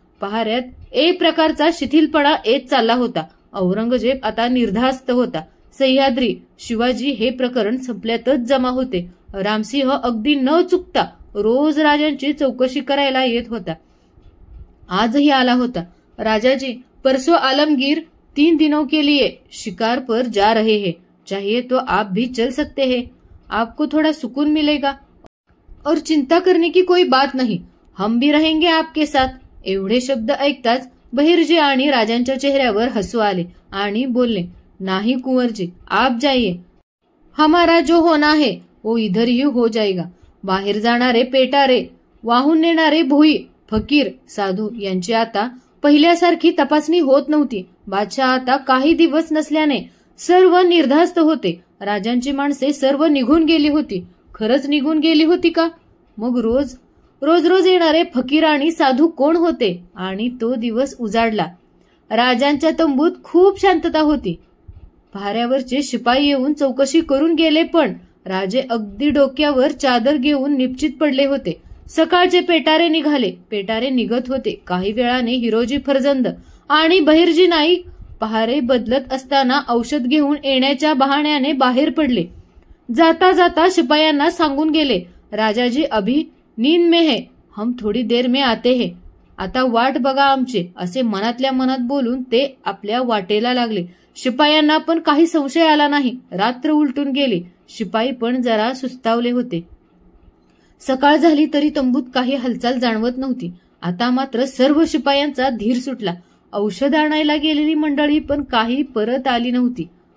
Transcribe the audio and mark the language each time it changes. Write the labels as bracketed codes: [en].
[mr] पहाऱ्यात एक प्रकारचा शिथिलपणा येत चालला होता. औरंगजेब आता निर्धास्त होता. सह्याद्री, शिवाजी हे प्रकरण संपल्यातच जमा होते. रामसिंह अगदी न चुकता रोज राजांची चौकशी करायला येत होता. आजही आला होता. [hi] राजाजी, परसों आलमगीर 3 दिनों के लिए शिकार पर जा रहे हैं. चाहिए तो आप भी चल सकते हैं. आपको थोड़ा सुकून मिलेगा और चिंता करने की कोई बात नहीं. हम भी रहेंगे आपके साथ. [mr] एवढे शब्द ऐकताच बहिर्जी आणि राजांच्या चेहऱ्यावर हसू आले आणि बोलले, नाही कुंवरजी, [hi] आप जाइए. हमारा जो होना है वो इधर ही हो जाएगा. [mr] बाहेर जाणारे पेटारे, वाहून नेणारे भोई, फकीर साधू यांची आता पहिल्यासारखी तपासणी होत नव्हती. बादशाह आता काही दिवस नसल्याने सर्व निर्धास्त होते. राजांची माणसे सर्व निघून गेली होती. खरंच निघून गेली होती का? मग रोज रोज येणारे फकीर आणि साधू कोण होते? आणि तो दिवस उजाडला. राजांच्या तंबूत खूप शांतता होती. पहाऱ्यावरचे शिपाई येऊन चौकशी करून गेले, पण राजे अगदी डोक्यावर चादर घेऊन निपचित पडले होते. सकाळचे पेटारे निघाले. पेटारे निघत होते. काही वेळाने हिरोजी फर्जंद आणि बहिर्जी नाईक पहारे बदलत असताना औषध घेऊन येण्याच्या बहाण्याने बाहेर पडले. जाता जाता शिपायांना सांगून गेले, [hi] राजाजी अभी नींद में है, हम थोडी देर में आते हैं. [mr] आता वाट बघा आमचे. असे मनातल्या मनात बोलून ते आपल्या वाटेला लागले. शिपायांना पण काही संशय आला नाही. रात्र उलटून गेली. शिपाई पण जरा सुस्तावले होते. सकाळ झाली तरी तंबूत काही हालचाल जाणवत नव्हती. आता मात्र सर्व शिपायांचा धीर सुटला. औषध आणायला गेलेली मंडळी पण काही परत आली नव्हती.